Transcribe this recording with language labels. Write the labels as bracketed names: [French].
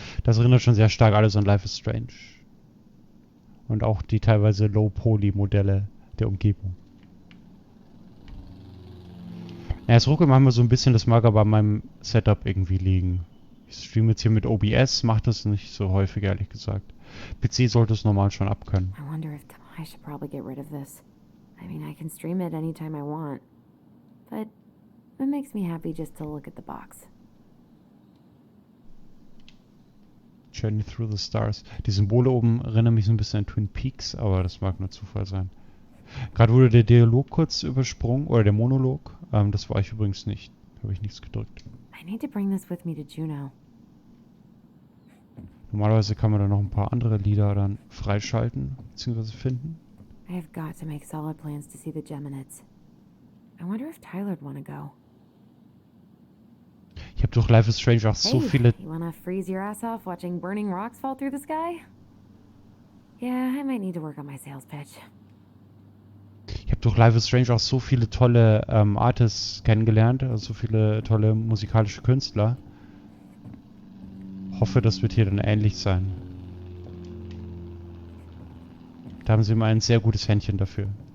[German] Das erinnert schon sehr stark alles an Life is Strange. Und auch die teilweise Low-Poly-Modelle der Umgebung. Ja, das ruckelt manchmal so ein bisschen, das mag aber an meinem Setup irgendwie liegen. Ich streame jetzt hier mit OBS, macht das nicht so häufig, ehrlich gesagt. PC sollte es normal schon abkönnen. [English] I wonder if I should probably get rid of this. I mean, I can stream it anytime I want. But it makes me happy just to look at the box. Journey Through the Stars. [German] Die Symbole oben erinnern mich so ein bisschen an Twin Peaks, aber das mag nur Zufall sein. Gerade wurde der Dialog kurz übersprungen, oder der Monolog. Das war ich übrigens nicht. Habe ich nichts gedrückt. [English] I need to bring this with me to Juneau. [German] Normalerweise kann man da noch ein paar andere Lieder dann freischalten, bzw. finden. [English] I have got to make solid plans to see the Geminids. I wonder if Tyler'd want to go. [German] Ich habe durch Life is Strange auch so viele... [English] You wanna freeze your ass off watching burning rocks fall through the sky? Yeah, I might need to work on my sales pitch. [German] Ich habe durch Life is Strange auch so viele tolle Artists kennengelernt, also so viele tolle musikalische Künstler. Hoffe, das wird hier dann ähnlich sein. Da haben sie immer ein sehr gutes Händchen dafür.